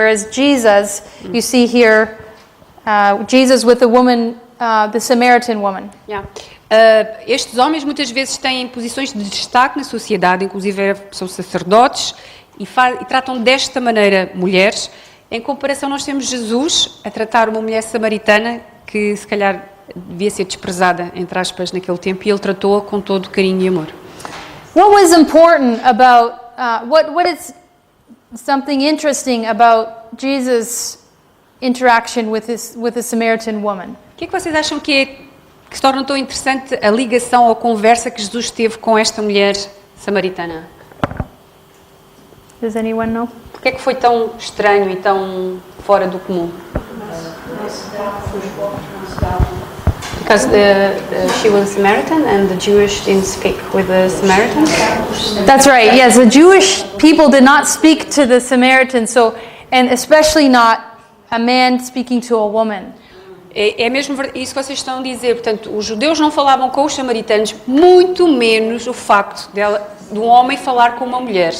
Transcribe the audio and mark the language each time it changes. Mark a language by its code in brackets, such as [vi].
[en] Whereas Jesus, you see here, Jesus with the woman, the Samaritan woman. Yeah. [pt] Estes homens muitas vezes têm posições de destaque na sociedade, inclusive são sacerdotes e tratam desta maneira mulheres. Em comparação, nós temos Jesus a tratar uma mulher samaritana que se calhar devia ser desprezada, entre aspas, naquele tempo, e ele tratou-a com todo carinho e amor. [en] What was important about, what is something interesting about Jesus' interaction with the Samaritan woman? [pt] O que é que vocês acham que se torna tão interessante a ligação ou a conversa que Jesus teve com esta mulher samaritana? [en] Does anyone know? [pt] Por que é que foi tão estranho e tão fora do comum? [en] Because she was Samaritan and the Jewish didn't speak with the Samaritans. That's right. Yes, the Jewish people did not speak to the Samaritans, and especially not a man speaking to a woman. [pt] É mesmo isso que vocês estão a dizer. Portanto, os judeus não falavam com os samaritanos, muito menos o facto de um homem falar com uma mulher.